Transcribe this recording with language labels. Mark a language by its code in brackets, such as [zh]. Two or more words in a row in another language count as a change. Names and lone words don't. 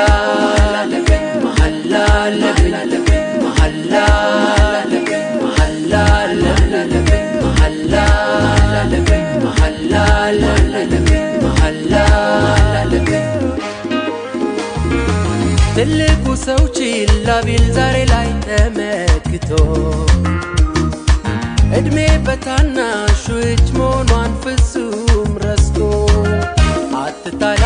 [ar] محلا لبلب محلا محلا لبلب محلا محلا لبلب محلا [am] ትልቁ ሰው ችላ ቢል ዛሬ ላይ ተመክቶ እድሜ በታናሹ እጅ መሆኗን ፍጹም ረስቶ አትጣላ